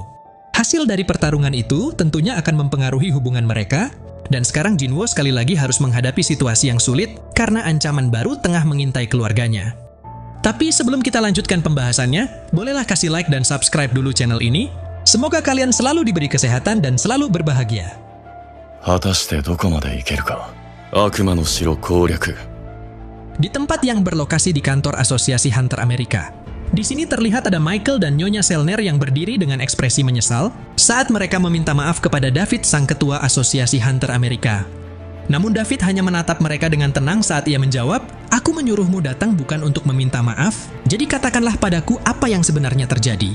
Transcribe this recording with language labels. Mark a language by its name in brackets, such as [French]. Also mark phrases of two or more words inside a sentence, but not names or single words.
[Indonesian] Hasil dari pertarungan itu tentunya akan mempengaruhi hubungan mereka, dan sekarang Jinwo sekali lagi harus menghadapi situasi yang sulit karena ancaman baru tengah mengintai keluarganya. Tapi sebelum kita lanjutkan pembahasannya, bolehlah kasih like dan subscribe dulu channel ini. Semoga kalian selalu diberi kesehatan dan selalu berbahagia. [Japanese] 果たしてどこまで行けるか。悪魔の城攻略。 [Indonesian] Di tempat yang berlokasi di kantor Asosiasi Hunter Amerika. Di sini terlihat ada Michael dan Nyonya Selner yang berdiri dengan ekspresi menyesal saat mereka meminta maaf kepada David, sang ketua Asosiasi Hunter Amerika. Namun David hanya menatap mereka dengan tenang saat ia menjawab, "Aku menyuruhmu datang bukan untuk meminta maaf, jadi katakanlah padaku apa yang sebenarnya terjadi."